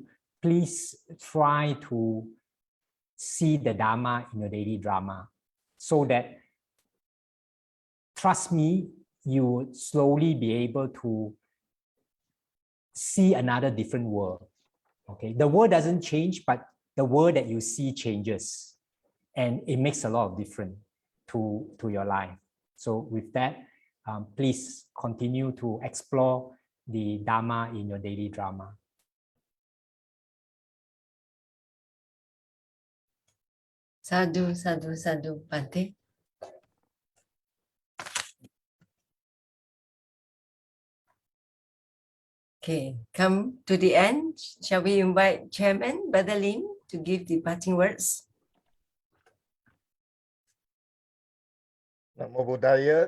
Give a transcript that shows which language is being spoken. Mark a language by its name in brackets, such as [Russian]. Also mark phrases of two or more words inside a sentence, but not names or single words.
[English] Please try to see the Dharma in your daily drama, so that, trust me, you will slowly be able to see another different world. Okay, the world doesn't change, but the world that you see changes, and it makes a lot of difference to your life. So with that, please continue to explore the Dharma in your daily drama. [Pali] Sadhu, sadhu, sadhu, Bhante. [English] Okay, come to the end. Shall we invite Chairman Brother Lim to give the parting words? [Pali] Namo Buddhaya.